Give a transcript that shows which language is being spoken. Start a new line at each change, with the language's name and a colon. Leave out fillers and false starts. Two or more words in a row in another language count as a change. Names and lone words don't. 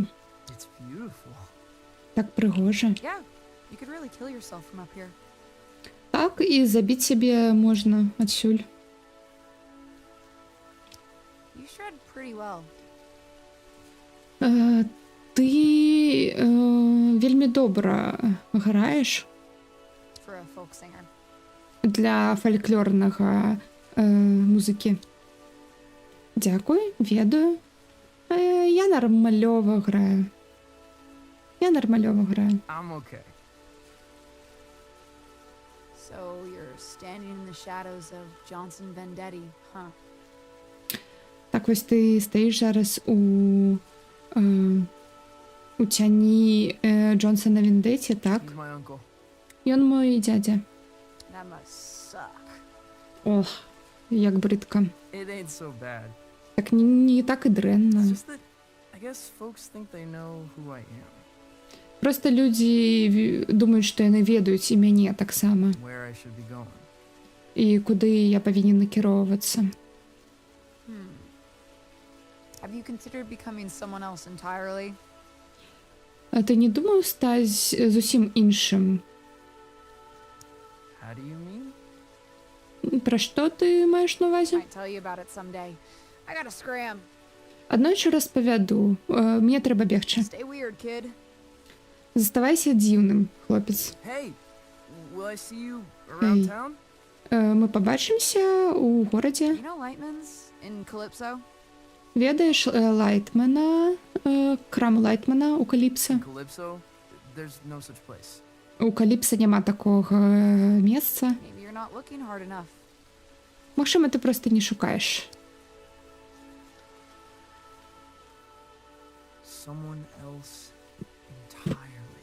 English: it's beautiful.
Belarusian: так прыгожа.
English: Yeah, you could really kill yourself from up here.
Belarusian: Так, і забіць сябе можна адсюль.
English: You shred pretty well.
Belarusian: Ты вельмі добра граеш
English: For a folk singer.
Belarusian: для фальклорнага музыкі. Дзякуй, ведаю. Я нармалёва граю.
English: I'm okay. So you're standing in the shadows of Johnson Vendetti, huh?
Belarusian: Так вось ты стаіш зараз у цяні Джонсона Вендеті, так?
English: He's my uncle.
Belarusian: Ён мой дзядзя.
English: That must suck.
Belarusian: Ох, як брыдка.
English: It ain't so bad.
Belarusian: Так не так і
English: It's
Belarusian: дрэнна.
English: just that I guess folks think they know who I am,
Belarusian: Просто людзі думаюць, што яны ведаюць і мяне таксама.
English: where I should be going.
Belarusian: І куды я павінен накіроўвацца.
English: Have you considered becoming someone else entirely?
Belarusian: А ты не думаў стаць зусім іншым?
English: How do you mean?
Belarusian: Пра што ты маеш на ўвазе?
English: Might tell you about it someday. I gotta scram.
Belarusian: Аднойчы распавяду. Мне трэба бегчы.
English: Stay weird, kid.
Belarusian: Заставайся дзіўным, хлопец.
English: Hey, will I see you around Hey. town?
Belarusian: Мы пабачымся ў горадзе.
English: You know Lightman's in Calypso?
Belarusian: Ведаеш Лайтмана, краму Лайтмана у Каліпса?
English: Calypso? There's no such place.
Belarusian: У Каліпса няма такога месца.
English: Maybe you're not looking hard enough.
Belarusian: Магчыма, ты проста не шукаеш.
English: Someone else entirely.